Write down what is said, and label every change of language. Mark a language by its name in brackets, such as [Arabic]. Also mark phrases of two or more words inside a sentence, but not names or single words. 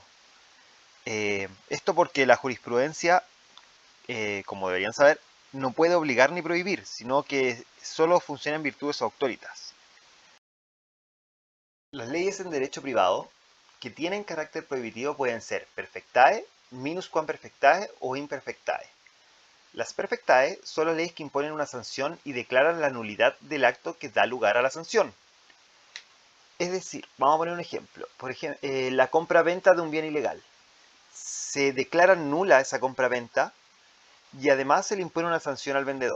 [Spanish] Esto porque la jurisprudencia, como deberían saber, no puede obligar ni prohibir, sino que solo funciona en virtud de su auctoritas. Las leyes en derecho privado que tienen carácter prohibitivo pueden ser [Latin] perfectae, minusquam perfectae [Spanish] o imperfectae. Las perfectae son las leyes que imponen una sanción y declaran la nulidad del acto que da lugar a la sanción. Es decir, vamos a poner un ejemplo. Por ejemplo, la compra-venta de un bien ilegal. Se declara nula esa compra-venta y además se le impone una sanción al vendedor.